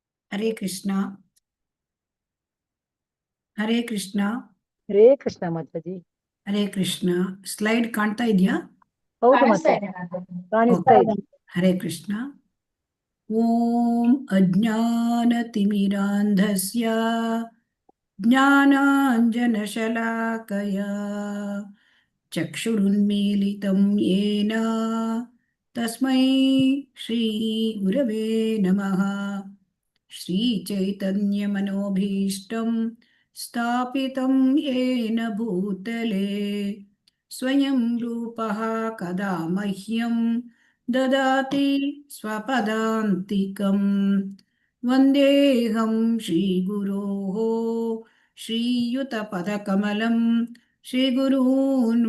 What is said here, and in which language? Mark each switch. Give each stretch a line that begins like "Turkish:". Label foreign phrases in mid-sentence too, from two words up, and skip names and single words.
Kannada: ಹರೇ ಕೃಷ್ಣ. ಹರೇ ಕೃಷ್ಣ. ಹರೇ ಕೃಷ್ಣ ಮಾತಾಜಿ. ಹರೇ ಕೃಷ್ಣ. ಸ್ಲೈಡ್ ಕಾಣ್ತಾ ಇದೆಯಾ? ಹೌದು ಮಾತಾಜಿ, ಕಾಣಿಸ್ತಾ ಇದೆ. ಹರೇ ಕೃಷ್ಣ.
Sanskrit: ಓಂ ಅಜ್ಞಾನತಿಮಿರಾಂಧಸ್ಯ ಜ್ಞಾನಾಂಜನಶಲಾಕಯ ಚಕ್ಷುರುನ್ಮೀಲಿತಂ ಯೇನ ತಸ್ಮೈ ಶ್ರೀ ಗುರವೇ ನಮಃ. ಶ್ರೀಚೈತನ್ಯಮನೋಭೀಷ್ಟಂ ಸ್ಥಾಪಿತಂ ಯೇನ ಭೂತಲೆ ಸ್ವಯಂ ರೂಪಃ ಕದಾ ಮಹ್ಯಂ ದದಾತಿ ಸ್ವಪದಾಂತಿಕಂ. ವಂದೇಹಂ ಶ್ರೀಗುರೋಃ ಶ್ರೀಯುತಪದಕಮಲಂ ಶ್ರೀಗುರೂನ್